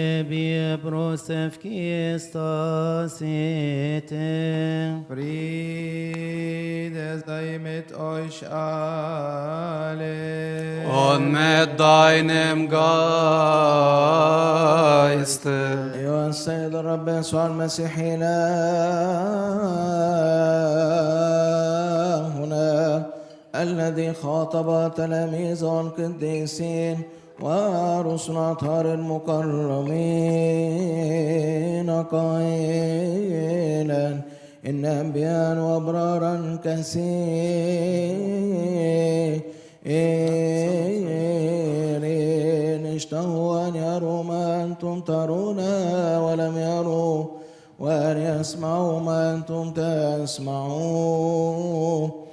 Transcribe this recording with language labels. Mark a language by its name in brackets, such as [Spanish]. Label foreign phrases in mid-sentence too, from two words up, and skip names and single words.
[German] bie brosefkiestasite. Friede sei mit euch alle. Und mit deinem Geiste. [Arabic] أيها السيد الرب يسوع المسيح إلهنا الذي خاطب تلاميذه القديسين ورسل أطهار المكرمين قائلا إن أنبياء وأبرارا كثيرين اشتهوا أن يروا ما أنتم ترون ولم يروا، وأن يسمعوا ما أنتم تسمعون